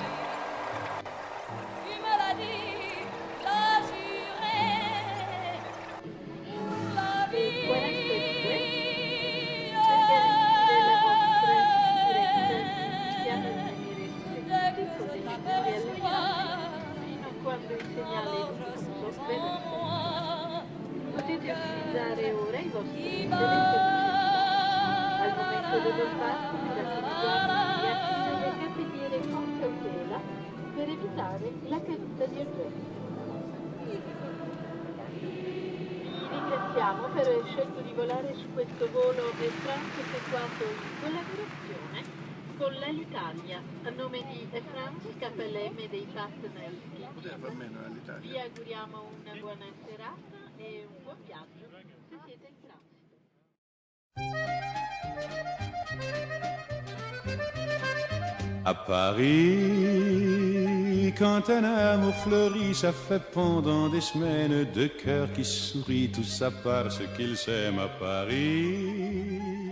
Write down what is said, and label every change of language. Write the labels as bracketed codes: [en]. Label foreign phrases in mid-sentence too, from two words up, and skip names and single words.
[fr] Tu me l'as dit, l'as juré pour la vie. Dès que je t'aperçois, [it] Quando il segnale [fr] alors je [it] è [fr] sens [it] giusto, [fr] en moi [it] potete utilizzare ora i vostri [fr] qui [it] telefoni. [fr] bat. [it] Al momento dell'imbarco bisogna attivare le capelliere con cautela per evitare la caduta di oggetti. Vi ringraziamo per aver scelto di volare su questo volo Air France effettuato in collaborazione con l'Alitalia. A nome di Air France, KLM e dei partner vi auguriamo una buona serata e un buon viaggio se siete in transito. [fr] À Paris, quand un amour fleurit, ça fait pendant des semaines deux cœurs qui sourient, tout ça parce qu'ils s'aiment à Paris.